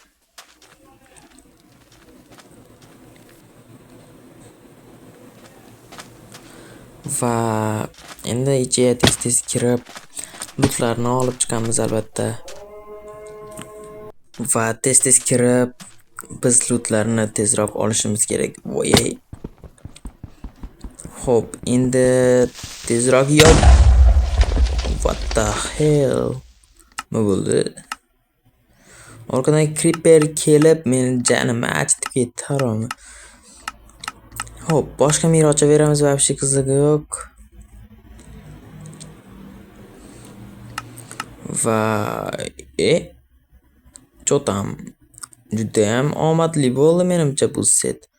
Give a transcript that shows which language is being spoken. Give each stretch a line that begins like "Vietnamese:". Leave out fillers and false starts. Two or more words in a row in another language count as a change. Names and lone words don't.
Uzbek: Va endi ichiga tez kirib lootlarni olib chiqamiz albatta. Va tez kirib biz lootlarni tezroq olishimiz kerak. Voyey. Xo'p, endi tezroq yo'q.
English: What the hell?
Uzbek: Nima bo'ldi? Orqadan creeper kelib meni jonimni achitib ketdi, haromi. Xo'p, boshqa mir ochaveramiz, vobshe qizig'i yo'q. Va cho'tam juda ham omadli bo'ldi menimcha bu set.